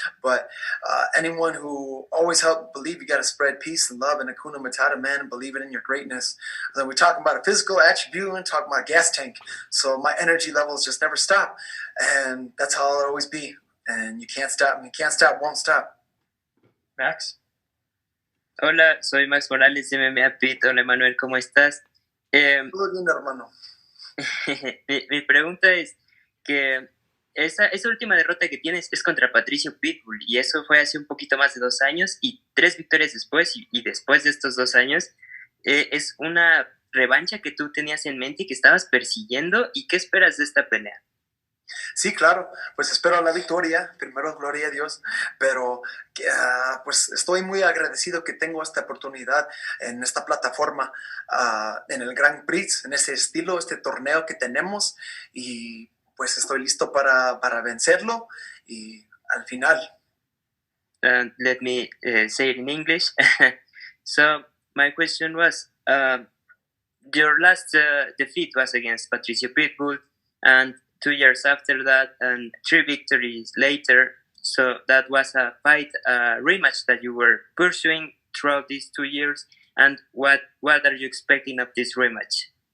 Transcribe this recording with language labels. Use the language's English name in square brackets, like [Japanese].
[English] But anyone who always helped believe you got to spread peace and love and Hakuna Matata, man, and believe it in your greatness. Then we're talking about a physical attribute and talking about a gas tank. So my energy levels just never stop. And that's how it'll always be. And you can't stop. And you can't stop, won't stop. Max? [Spanish] Hola, soy Max Morales de MMA Pit. Hola, Emmanuel, ¿cómo estás? Todo bien, hermano. mi pregunta es que esa última derrota que tienes es contra Patricio Pitbull, y eso fue hace un poquito más de 2 años, y 3 victorias después, y después de estos 2 años, es una revancha que tú tenías en mente y que estabas persiguiendo. ¿Y qué esperas de esta pelea? Sí, claro, pues espero la victoria, primero gloria a Dios, pero pues estoy muy agradecido que tengo esta oportunidad en esta plataforma, en el Grand Prix, en este estilo, este torneo que tenemos, y pues estoy listo para vencerlo y al final. [English] Let me say it in English. So my question was, your last defeat was against Patricio Pitbull, and 2 years after that, and 3 victories later. So that was a fight, rematch that you were pursuing throughout these 2 years. And what are you expecting of this rematch?